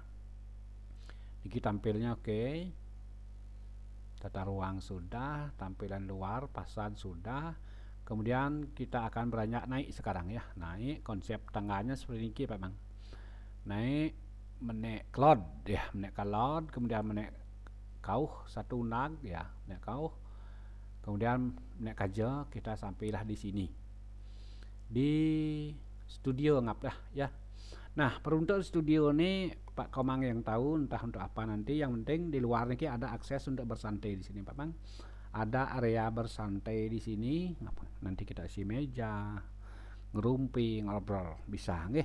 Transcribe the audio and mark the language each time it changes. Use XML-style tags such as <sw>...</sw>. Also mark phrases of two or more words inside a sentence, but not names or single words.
<id>Niki tampilnya oke. Tata ruang sudah, tampilan luar fasad sudah. Kemudian kita akan beranjak naik sekarang ya. Naik, konsep tangganya seperti ini Pak Mang.</id> <ban>Naik menek cloud ya, menek cloud, kemudian menek kauh satu nag ya, menek kauh. Kemudian menek kaja,</ban> <id>kita sampailah di sini. Di studio ngap lah ya. Nah, peruntuk studio ini Pak Komang yang tahu, entah untuk apa nanti. Yang penting di luar ini ada akses untuk bersantai di sini Pak Mang. Ada area bersantai di sini. Nanti kita isi meja, ngerumpi, ngobrol bisa nggih.</id>